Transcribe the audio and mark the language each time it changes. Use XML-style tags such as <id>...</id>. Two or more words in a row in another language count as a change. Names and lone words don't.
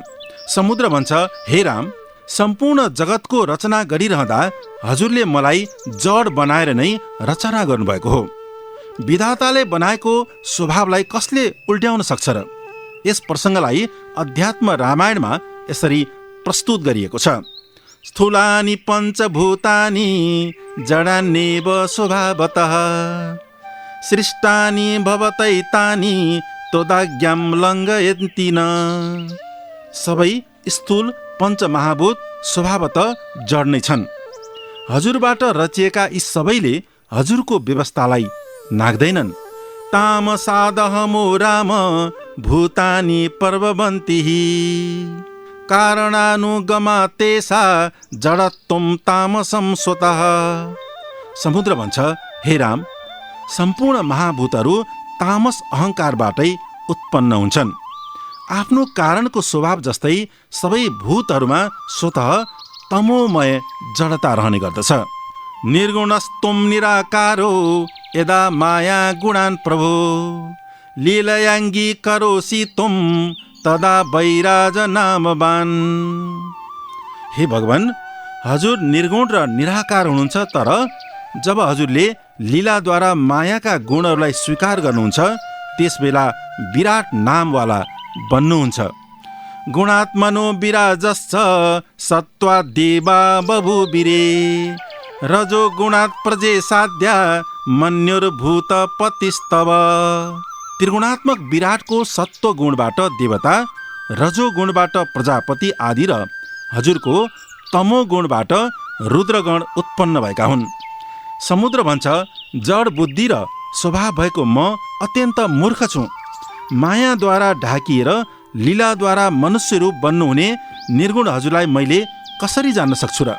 <ne>समुद्र भन्छ, हे राम, सम्पूर्ण जगतको रचना गरिरहँदा हजुरले मलाई जड बनाएर नै रचना गर्नुभएको हो। विधाताले बनाएको स्वभावलाई कसले उल्ट्याउन सक्छ र? यस प्रसङ्गलाई अध्यात्म रामायणमा यसरी प्रस्तुत गरिएको छ।</ne> <sa>स्थूलानि पञ्चभूतानि जडान्येव स्वभावतः सृष्टानि भवतैतानि तदाज्ञां लङ्घयन्ति न।</sa> <ne>सबै स्थूल पञ्चमहाभूत स्वभावतः जड नै छन्। हजुरबाट रचिएका यी सबैले हजुरको व्यवस्थालाई नाग्दैनन्।</ne> <sa>तामसादहमो राम भूतानि पर्वबन्ति कारणानुगमा तेषा जडत्वं तामसं स्वतः।</sa> <ne>समुद्र भन्छ, हे राम, सम्पूर्ण महाभूतहरू तामस अहङ्कारबाटै उत्पन्न हुन्छन्। आफ्नो कारणको स्वभाव जस्तै सबै भूतहरूमा स्वतः तमोमय जडता रहने गर्दछ।</ne> <sa>निर्गुणस्त्वं निराकारो यदा माया गुणान् प्रभो लीलयाङ्गी करोसि त्वं तदा वैराज नामवान्।</sa> <ne>हे भगवान, हजुर निर्गुण र निराकार हुनुहुन्छ, तर जब हजुरले लीलाद्वारा मायाका गुणहरूलाई स्वीकार गर्नुहुन्छ त्यसबेला विराट नामवाला बन्नुहुन्छ।</ne> <sa>गुणात्मनो विराजश्च सत्त्वाद्देवा बभूविरे रजो गुणात् प्रजे साध्या मन्युर्भूत पतिस्तव।</sa> <ne>त्रिगुणात्मक विराटको सत्व गुणबाट देवता, रजो गुणबाट प्रजापति आदि र हजुरको तमो गुणबाट रुद्रगण उत्पन्न भएका हुन्। समुद्र भन्छ, जड बुद्धि र स्वभाव भएको म अत्यन्त मूर्ख छु। मायाद्वारा ढाकिएर लीलाद्वारा मनुष्य रूप बन्नुहुने निर्गुण हजुरलाई मैले कसरी जान्न सक्छु र?</ne>